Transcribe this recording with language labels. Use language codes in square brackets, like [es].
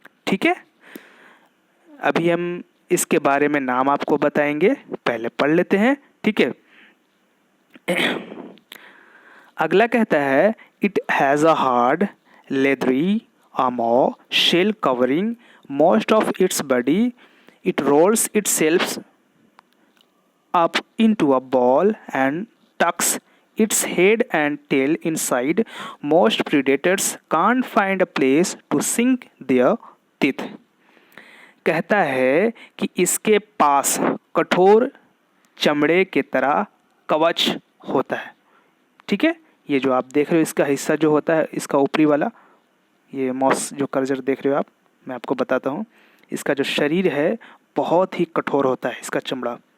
[hi] ठीक है, अभी हम इसके बारे में नाम आपको बताएंगे, पहले पढ़ लेते हैं। ठीक है, अगला कहता है [en] It has a hard leathery armor shell covering most of its body. It rolls itself up into a ball and tucks its head and tail inside. Most predators can't find a place to sink their teeth. [hi] कहता है कि इसके पास कठोर चमड़े के तरह कवच होता है। ठीक है, ये जो आप देख रहे हो इसका हिस्सा जो होता है, इसका ऊपरी वाला, ये मॉस जो कर्जर देख रहे हो आप, मैं आपको बताता हूँ, इसका जो शरीर है बहुत ही कठोर होता है इसका चमड़ा।